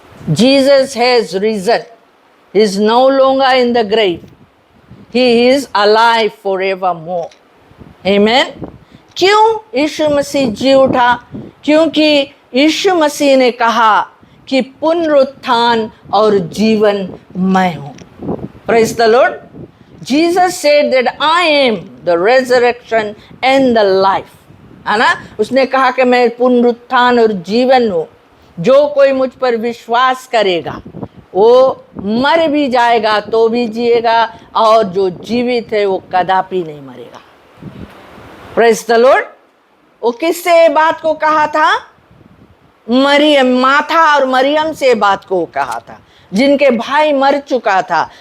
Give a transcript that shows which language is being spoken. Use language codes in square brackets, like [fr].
[en] Jesus has risen, he is no longer in the grave, he is alive forevermore. Amen. [hi] क्यों यीशु मसीह जी उठा? क्योंकि यीशु मसीह ने कहा कि पुनरुत्थान और जीवन मैं हूं। [en] Praise the Lord. Jesus said that I am the resurrection and the life, [hi] है ना। उसने कहा कि मैं पुनरुत्थान और जीवन हूँ। जो कोई मुझ पर विश्वास करेगा वो मर भी जाएगा तो भी जिएगा, और जो जीवित है वो कदापि नहीं मरेगा। [en] Praise the Lord. [hi] वो किससे बात को कहा था? मरियम, माथा और मरियम से बात को कहा था, जिनके भाई मर चुका था।